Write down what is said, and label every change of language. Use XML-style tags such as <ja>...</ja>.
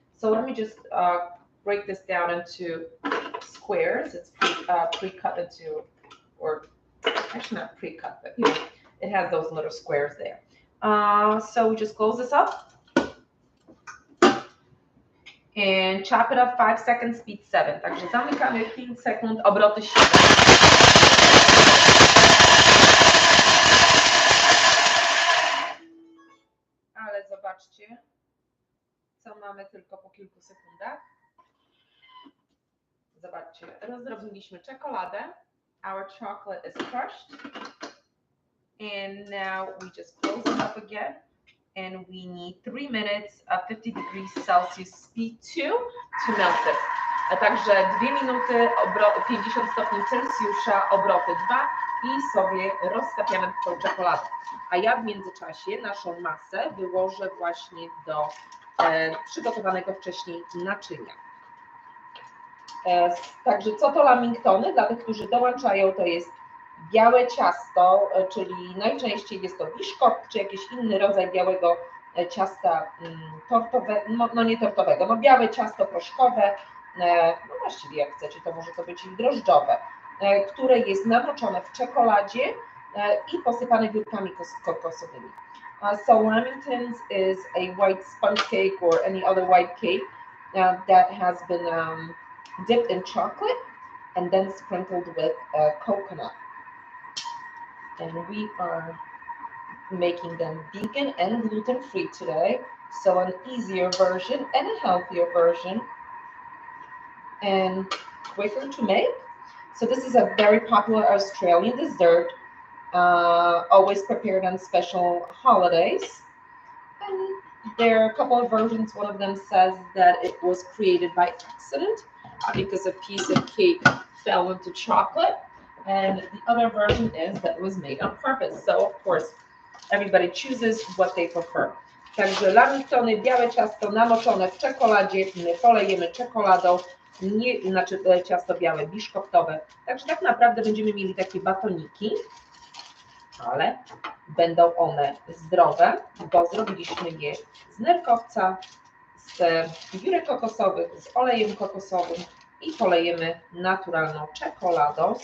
<en>So let me just break this down into squares. It's pre-cut into, or actually not pre-cut, but it has those little squares there. So we just close this up and chop it up 5 seconds, speed 7.</en> <pl>Także zamykamy 5 sekund, obroty 7. Ale zobaczcie, co mamy tylko po kilku sekundach. Zobaczcie, rozdrobniliśmy czekoladę.</pl> <en>Our chocolate is crushed. And now we just close it up again. And we need 3 minutes at 50 degrees Celsius speed 2 to melt it.</en> <pl>A także 2 minuty, 50 stopni Celsjusza, obroty 2 i sobie roztapiamy tą czekoladę. A ja w międzyczasie naszą masę wyłożę właśnie do przygotowanego wcześniej naczynia. Także co to lamingtony? Dla tych, którzy dołączają, to jest białe ciasto, czyli najczęściej jest to biszkopt, czy jakiś inny rodzaj białego ciasta tortowego, no nie tortowego, no białe ciasto proszkowe, no właściwie jak chcecie, to może to być i drożdżowe, które jest namoczone w czekoladzie i posypane biurkami kokosowymi.</pl> <en>So Lamingtons is a white sponge cake or any other white cake that has been dipped in chocolate and then sprinkled with coconut. And we are making them vegan and gluten-free today, so an easier version and a healthier version and quicker to make. So this is a very popular Australian dessert. always prepared on special holidays. And there are a couple of versions. One of them says that it was created by accident because a piece of cake fell into chocolate. And the other version is that it was made on purpose. So of course, everybody chooses what they prefer.</en> <pl>Także lamingtony, białe ciasto namoczone w czekoladzie, polejemy czekoladą, znaczy ciasto białe, biszkoptowe. Także tak naprawdę będziemy mieli takie batoniki, ale będą one zdrowe, bo zrobiliśmy je z nerkowca, z biurek kokosowych, z olejem kokosowym i polejemy naturalną czekoladą.</pl>